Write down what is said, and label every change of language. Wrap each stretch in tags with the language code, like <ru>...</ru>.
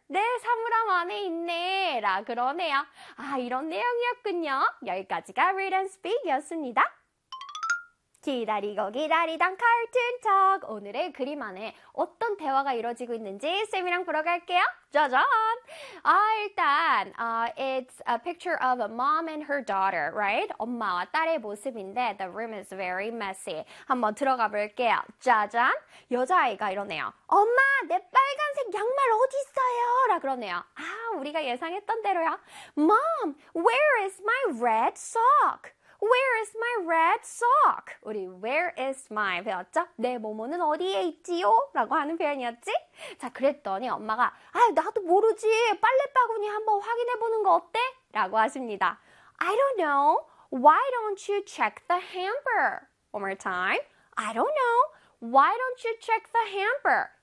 <ko>내 사물함 안에 있네! 라 그러네요. 아, 이런 내용이었군요. 여기까지가 Read and Speak이었습니다. 기다리고 기다리던 카툰 톡! 오늘의 그림 안에 어떤 대화가 이루어지고 있는지 쌤이랑 보러 갈게요. 짜잔! 아, 일단,</ko> <en>it's a picture of a mom and her daughter, right?</en> <ko>엄마와 딸의 모습인데,</ko> <en>the room is very messy.</en> <ko>한번 들어가 볼게요. 짜잔! 여자아이가 이러네요. 엄마, 내 빨간색 양말 어딨어요? 라 그러네요. 아, 우리가 예상했던 대로야.</ko> <en>Mom, where is my red sock? Where is my red sock?</en> <ko>우리</ko> <en>where is my</en> <ko>배웠죠? 내 모모는 어디에 있지요? 라고 하는 표현이었지? 자, 그랬더니 엄마가 아, 나도 모르지. 빨래바구니 한번 확인해 보는 거 어때? 라고 하십니다.</ko> <en>I don't know. Why don't you check the hamper? One more time. I don't know. Why don't you check the hamper?</en>